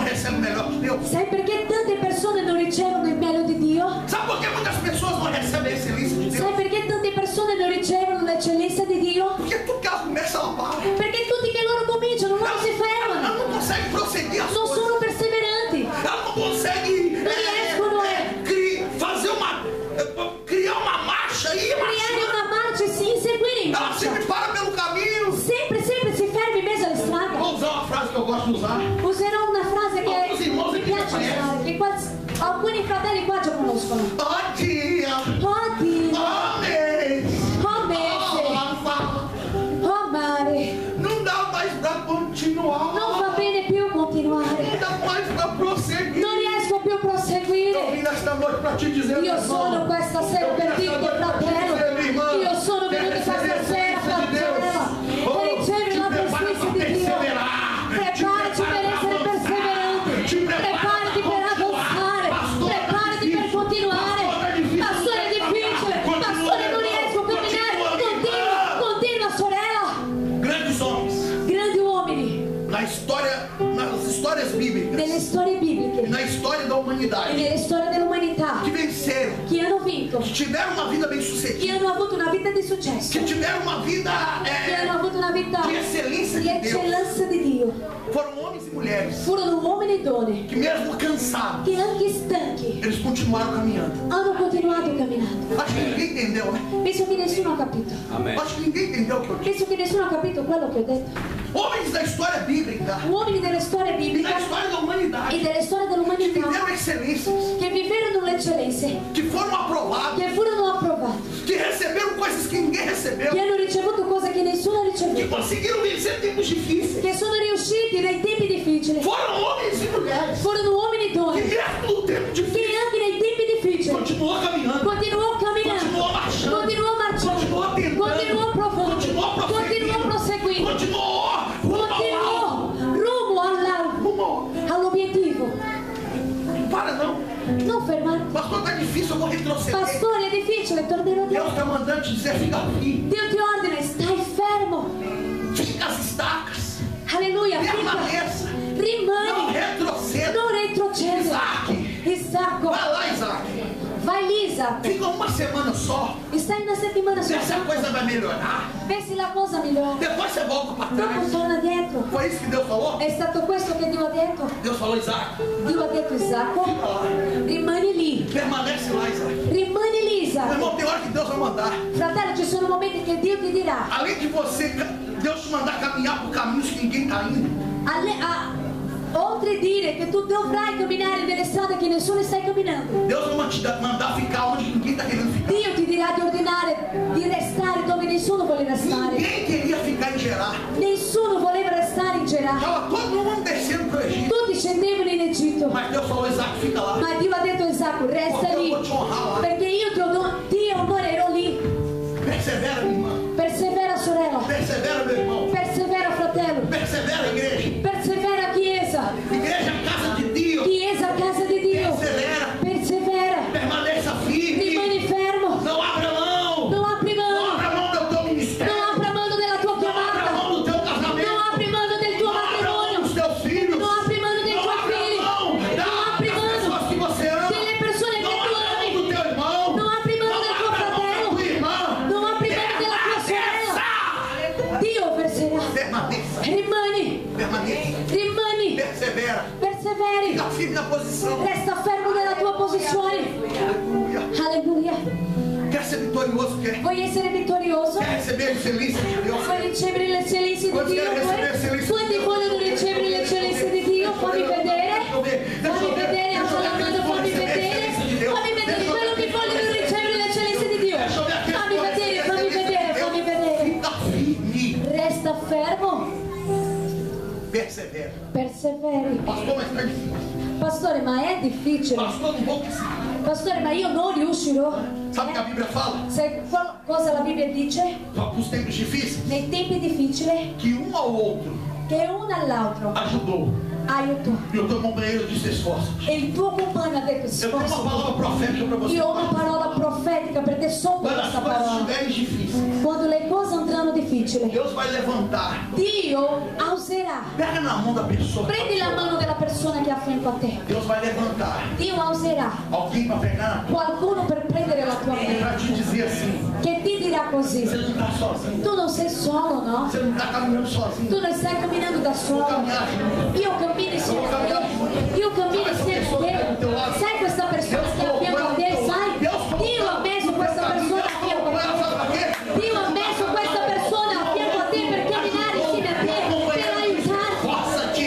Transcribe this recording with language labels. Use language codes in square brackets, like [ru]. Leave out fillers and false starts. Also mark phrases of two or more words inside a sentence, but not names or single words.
[pt] recebem o melhor de Deus? [it] Sai perché tante persone non ricevono il meglio di Dio? [pt] Sabe por que muitas pessoas não recebem a excelência de Deus? [it] Sai perché tante persone non ricevono l'eccellenza di Dio? [pt] Porque tudo que elas começam a parar. [it] Perché tutti che loro cominciano non si fermano, [pt] Elas não conseguem prosseguir as [it] non [pt] coisas. [it] sono perseveranti, [pt] Elas não conseguem criar uma marcha e [it] creare una marcia e si inseguire in [pt] Ela [it] marcia. [pt] sempre para pelo caminho. [it] Sempre si ferma in mezzo alla strada. [pt] Vou usar uma frase que eu gosto de usar. [it] Userò una frase [pt] Alguns irmãos [it] che [pt] aqui [it] mi [pt] já [it] piace [pt] conhecem. [it] usare, che alcuni fratelli qua già conoscono. [pt] Ó dia, [it] Oh Dio, [pt] ó mês, [it] oh [pt] ó [it] mese, [pt] Rafa. [it] oh mare, [pt] Não dá mais pra continuar. [it] non va bene più continuare, [pt] Não dá mais pra prosseguir. [it] non riesco più a [pt] Eu [it] proseguire. [pt] vim nesta noite pra te dizer, [it] Io sono questa sera per dirti, fratello, io sono venuto questa sera, fratello, per ricevere la presenza di Dio. Preparati per essere perseverante, preparati per avanzare, preparati per continuare. Pastore è difficile, pastore non riesco a camminare, continua sorella. [pt] grandes homens [it] Grandi uomini [pt] nas histórias bíblicas [it] delle storie [pt] e [it] bibliche [pt] na história da [it] e [pt] humanidade [it] nelle storie dell'umanità [pt] que venceram, [it] che hanno vinto, [pt] que tiveram uma vida bem [it] che [pt] sucedida, [it] hanno avuto una vita di successo, [pt] que tiveram uma vida [it] che hanno avuto una vita [pt] de excelência [it] di [pt] de Deus, [it] eccellenza di Dio. [pt] foram homens e mulheres [it] Furono uomini e donne [pt] que mesmo cansados, [it] che anche stanchi [pt] eles continuaram caminhando. [it] hanno continuato camminando. [pt] Acho que ninguém entendeu, né? [it] Penso che nessuno ha capito. [pt] Acho que ninguém entendeu o que eu disse. [it] Penso che nessuno ha capito quello che ho detto. [pt] Homens da história bíblica [it] Uomini delle storie [pt] e da [it] bibliche [pt] história da [it] e [pt] humanidade [it] delle storie [pt] que [it] dell'umanità [pt] viveram excelências, [it] che vivevano le eccellenze, [pt] que foram aprovados, [it] che furono approvati, [pt] que receberam coisas que ninguém recebeu, [it] che hanno ricevuto cose che nessuno ha [pt] que [it] ricevuto, [pt] conseguiram vencer tempos difíceis. [it] che sono riusciti nei tempi difficili. [pt] Foram homens e mulheres [it] Furono uomini e [pt] que [it] donne [pt] mesmo no tempo [it] che [pt] difícil [it] anche nei tempi difficili [pt] continuou caminhando, [it] continuò camminando, [pt] continuou marchando, [it] continuò marciando, [pt] continuou tentando, [it] continuò provando, [pt] continuou [it] continuò proseguendo, [pt] continuou rumo ao alto. [it] continuò rumo all'obiettivo. [pt] Não para não. [it] Non fermare. [pt] Pastor, tá difícil, eu vou retroceder. [it] Pastore, è difficile, tornerò [pt] Deus [it] dietro. [pt] está mandando te dizer, fica firme. [it] Dio ti ordina, stai fermo. [pt] Fica as estacas. [it] Alleluia, [pt] Permaneça. Não [it] rimani, [pt] retroceda. [it] non retrocedi. Isacco, [pt] Vai lá, Isaac. [it] vai lì, Isacco. [pt] Fica uma semana só. [it] Stai una settimana [pt] Vê se a [it] sola. [pt] coisa vai melhorar. Vê se [it] la cosa migliora. [pt] Depois você volta para [it] Dopo [pt] trás. [it] torna dietro. [pt] Foi isso que Deus falou? [it] È stato questo che Dio ha detto. [pt] Deus falou, Isaac. [it] Dio ha detto, Isacco, [pt] Fica lá. [it] rimani lì. [pt] Permanece lá, Isaac. [it] Rimani lì, [pt] Meu [it] Isacco. [pt] irmão, tem hora que Deus vai mandar. [it] Fratello, ci sono momenti che Dio ti dirà. [pt] Além de você, Deus te mandar caminhar por caminhos que ninguém está indo. [it] Oltre a dire che tu dovrai camminare nelle strade che nessuno sta camminando, [pt] Deus não vai te mandar ficar onde ninguém está querendo ficar. [it] Dio ti dirà di ordinare di restare dove nessuno vuole restare. [pt] Ninguém queria ficar em Gerar. [it] Nessuno voleva restare in Gerà. [pt] Estava todo mundo descendo para o Egito. [it] Tutti scendevano in Egitto. [pt] Mas Deus falou, Isaac, fica lá. [it] Ma Dio ha detto a Isacco, resta [pt] Porque eu [it] lì, [pt] vou te honrar lá. [it] perché io ti onorerò lì. [pt] Persevera, minha irmã. [it] Persevera, sorella. [pt] Persevera, meu irmão. [it] Persevera, fratello. [pt] Persevera, igreja. [it] Persevera, Chiesa. [pt] Igreja, casa de Deus. [it] Chiesa, casa di Dio. [pt] Persevera. [it] Persevera. [pt] Permaneça firme. [it] Rimani fermo. [pt] Não abra mão. [it] Non apri [pt] Não [it] mano. [pt] abra mão do teu ministério. [it] Non apri mano della tua [pt] Não abra [it] chiamata. [pt] mão do teu casamento. [it] Non apri mano del tuo [pt] Não abra mão [it] matrimonio. [pt] dos teus filhos. [it] Non apri mano dei [pt] Não [it] tuoi [pt] abra [it] figli. [pt] mão [it] Non apri [pt] das [it] mano [pt] pessoas que você ama. [it] delle persone che [pt] Não [it] tu [pt] abra mão [it] ami. [pt] do teu irmão. [it] Non apri mano del tuo [pt] Não abra mão da [it] fratello. [pt] tua irmã. [it] Non apri mano della tua sorella. Dio verserà. [pt] Permaneça. [it] Rimani. [pt] Permaneça. [it] Rimani. [pt] Persevera. [it] Perseveri. [pt] Fica firme na posição. [it] Resta fermo nella tua posizione. [pt] Aleluia. [it] Alleluia. [pt] Quer ser vitorioso? Quer? [it] Vuoi essere vittorioso? [pt] Quer receber a excelência de Deus? [it] Vuoi ricevere l'eccellenza di Quanti Dio? vogliono ricevere l'eccellenza Quanti di Dio? vogliono ricevere l'eccellenza di Dio? Fammi vedere. Fammi vedere, alza la mano, fammi vedere. Fammi vedere quello che vogliono ricevere l'eccellenza di Dio. Fammi vedere, fammi vedere, fammi vedere. [pt] Fica firme. [it] Resta fermo. [pt] Persevera. [it] Perseveri. [pt] Pastor, mas está difícil. [it] Pastore, ma è difficile. [pt] Pastor, não vou conseguir. [it] Pastore, ma io non riuscirò. [pt] Sabe o que a Bíblia fala? [it] Sai cosa la Bibbia dice? [pt] Para os tempos difíceis, [it] Nei tempi difficili, [pt] que um ao outro [it] che uno all'altro [pt] ajudou. [it] aiutò. [pt] E o teu companheiro disse esforço. [it] E il tuo compagno ha detto [pt] Eu tenho uma [it] sforzo. [pt] palavra profética para você. [it] Io ho una parola profetica per te sotto [pt] Quando as [it] questa [pt] coisas [it] parola. [pt] estiverem difíceis, [it] Quando le cose andranno quando difficile, [pt] Deus vai levantar. [it] Dio alzerà. [pt] Pega na mão da pessoa. [it] Prendi la mano della persona che è a fianco a te. [pt] Deus vai levantar [it] Dio alzerà [pt] alguém para pegar [it] qualcuno per prendere la tua [pt] para [it] mano, [pt] te dizer assim: [it] che ti dirà così: [pt] você não está sozinho. [it] tu non sei solo, no? [pt] Você não está caminhando sozinho. [it] Tu non stai camminando da solo. Io cammino insieme a te. Io cammino insieme a te. Sai questa persona che è a fianco a te? Sai? Dio ha messo questa persona a fianco a te. Dio ha messo questa persona a fianco a te per camminare insieme a te, per aiutarti.